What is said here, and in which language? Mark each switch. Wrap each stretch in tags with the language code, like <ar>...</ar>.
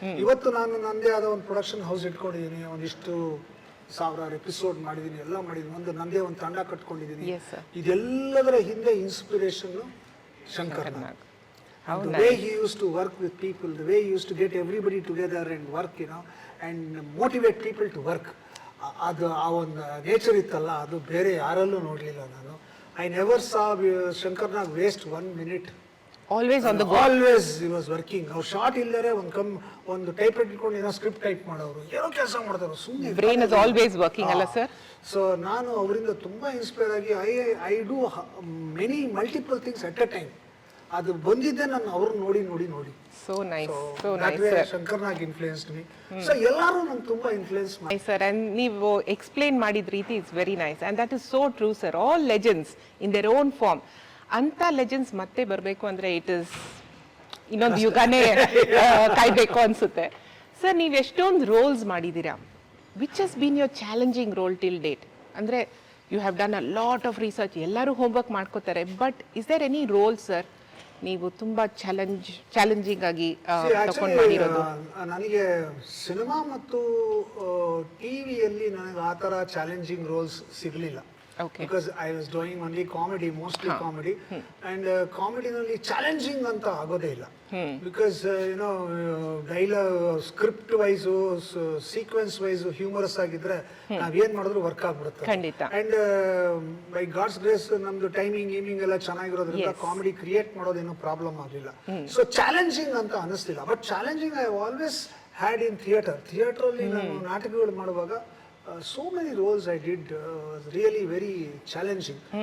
<kn>ಇವತ್ತು ನಾನು ನಂದೇ ಆದ ಒಂದು ಪ್ರೊಡಕ್ಷನ್ ಹೌಸ್ ಇಟ್ಕೊಂಡಿದ್ದೀನಿ, ಒಂದಿಷ್ಟು ಸಾವಿರಾರು ಎಪಿಸೋಡ್ ಮಾಡಿದ್ದೀನಿ, ಎಲ್ಲ ಮಾಡಿದ್ದೀನಿ, ನಂದೇ ಒಂದು ತಂಡ ಕಟ್ಕೊಂಡಿದ್ದೀನಿ.</kn> <en>Yes, sir.</en> <kn>ಇದೆಲ್ಲದರ ಹಿಂದೆ inspiration Shankar Nag.</kn> <en>The way he used to work with people, the way he used to get everybody together and work, and motivate people to work.</en> <kn>ಅದು ಆ ಒಂದು ನೇಚರ್ ಇತ್ತಲ್ಲ, ಅದು ಬೇರೆ ಯಾರಲ್ಲೂ ನೋಡ್ಲಿಲ್ಲ ನಾನು.</kn> <en>I never saw Shankar Nag waste 1 minute. Always on the go. Always he was working.</en> <kn>ಅವ್ರು short ಇಲ್ಲರೆ ಒಂದು ಟೈಪ್ ರೈಟ್ ಇಟ್ಕೊಂಡು ಏನೋ ಸ್ಕ್ರಿಪ್ಟ್ ಟೈಪ್ ಮಾಡೋರು, ಏನೋ ಕೆಲಸ ಮಾಡ್ತಾರೆ ಸುಮ್ಮನೆ.</kn> <en>Brain is always working</en> <kn>ಅಲ್ಲ</kn> <en>Sir?</en> <kn>ಸೊ ನಾನು ಅವರಿಂದ ತುಂಬಾ ಇನ್ಸ್ಪೈರ್ ಆಗಿ</kn> <en>I do many multiple things at a time.</en> <kn>ಅದು ಬಂದಿದ್ದೆ ನಾನು ಅವ್ರನ್ನ ನೋಡಿ ನೋಡಿ ನೋಡಿ.</kn> <en>So nice, so nice, sir.</en> <kn>Shankar ನಾಗ್</kn> <en>Influenced me.</en> <kn>ಸೊ ಎಲ್ಲರೂ ನಂಗೆ ತುಂಬಾ ಇನ್ಫ್ಲುಯೆನ್ಸ್ ಮಾಡಿ.</kn> <en>Nice, sir. And</en> <kn>ನೀವು ಎಕ್ಸ್ಪ್ಲೇನ್ ಮಾಡಿದ ರೀತಿ</kn> <en>Is very nice and that is so true sir. All legends in their own form.</en> <kn>ಅಂತ ಲೆಜೆಂಡ್ಸ್ ಮತ್ತೆ ಬರಬೇಕು ಅಂದ್ರೆ</kn> <en>it is</en> <kn>ಇನ್ನೊಂದು ಯುಗನೇ ಕಾಯ್ಬೇಕು ಅನ್ಸುತ್ತೆ.</kn> <en>sir,</en> <kn>ನೀವು ಎಷ್ಟೊಂದು ರೋಲ್ಸ್ ಮಾಡಿದ್ದೀರಾ.</kn> <en>Which has been your challenging role till date?</en> <kn>ಅಂದ್ರೆ</kn> <en>you have done a lot of research,</en> <kn>ಎಲ್ಲರೂ ಹೋಮ್ವರ್ಕ್ ಮಾಡ್ಕೋತಾರೆ,</kn> <en>but is there any role sir</en> <kn>ನೀವು ತುಂಬಾ ಚಾಲೆಂಜಿಂಗ್ ಆಗಿ ತಗೊಂಡು ಮಾಡಿರೋದು? ನನಗೆ ಸಿನಿಮಾ ಮತ್ತು ಟಿವಿಯಲ್ಲಿ ನನಗೆ ಆ ಥರ ಚಾಲೆಂಜಿಂಗ್ ರೋಲ್ಸ್ ಸಿಗಲಿಲ್ಲ.</kn> <en>Because I was doing only comedy, mostly comedy, and comedy</en> <kn>ನಲ್ಲಿ ಚಾಲೆಂಜಿಂಗ್ ಅಂತ ಆಗೋದೇ ಇಲ್ಲ.</kn> <en>Because</en> <kn>dialogue script wise sequence wise humorous ಆಗಿದ್ರೆ ನಾವೇನ್ ಮಾಡಿದ್ರು ವರ್ಕ್ ಆಗ್ಬಿಡುತ್ತೆ.</kn> <en>and by God's grace</en> <kn>ನಮ್ದು ಟೈಮಿಂಗ್ ಎಲ್ಲ ಚೆನ್ನಾಗಿರೋದ್ರಿಂದ ಕಾಮಿಡಿ ಕ್ರಿಯೇಟ್ ಮಾಡೋದೇನು ಪ್ರಾಬ್ಲಮ್ ಆಗಲಿಲ್ಲ. ಸೊ ಚಾಲೆಂಜಿಂಗ್ ಅಂತ ಅನಿಸ್ಲಿಲ್ಲ.</kn> <en>but challenging I always had in theatre</en> <kn>ಅಲ್ಲಿ ನಾನು ನಾಟಕಗಳು ಮಾಡುವಾಗ</kn> <en>so many roles I did was really very challenging.</en>